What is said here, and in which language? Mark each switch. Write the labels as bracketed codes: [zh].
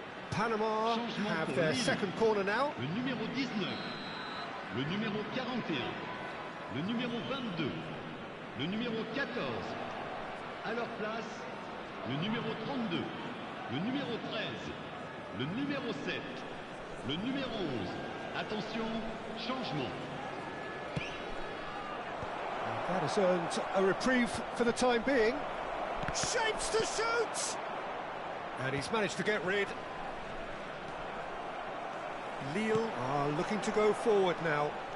[en] Panama have their second corner now. [fr] Le numéro 19, le numéro 41, le numéro 22, le numéro 14. À leur place, le numéro 32, le numéro 13, le numéro 7, le numéro 11. Attention, changement. [en] That has earned a reprieve for the time being. Shapes to shoot! And he's managed to get rid. Lille are looking to go forward now.